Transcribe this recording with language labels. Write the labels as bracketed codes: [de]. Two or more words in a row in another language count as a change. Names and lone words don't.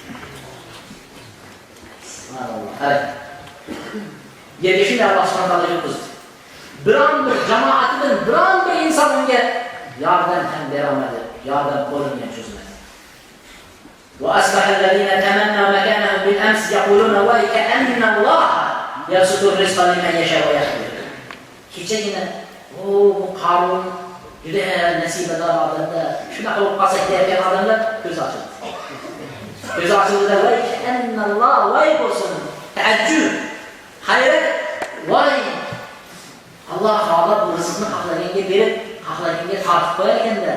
[uz] Subhanalloh. Qarang. Yerga shunday [ar] الله سبحانه وتعالى [uz] yiqizdi. Biron bir jamoatidan biron bir inson unga yordam ham bera olmadi, yordam qo'lini ham cho'zmadi. [ar] وأصبح الذين تمنوا مكانه بالأمس يقولون ويكأن الله يبسط الرزق لمن يشاء ويقدر. [uz] Kechagina bu Qarun juda nasibador odamda shunaqa bo'lib qolsak deyotgan odamlar ko'z ochildi. Ko'z ochildi va [ar] كأن الله [uz] voy bo'lsin. Taajjub, hayrat, voy Allah xohlab bu rizqni xohlaganga berib, xohlaganga tortib qo'yar ekanda.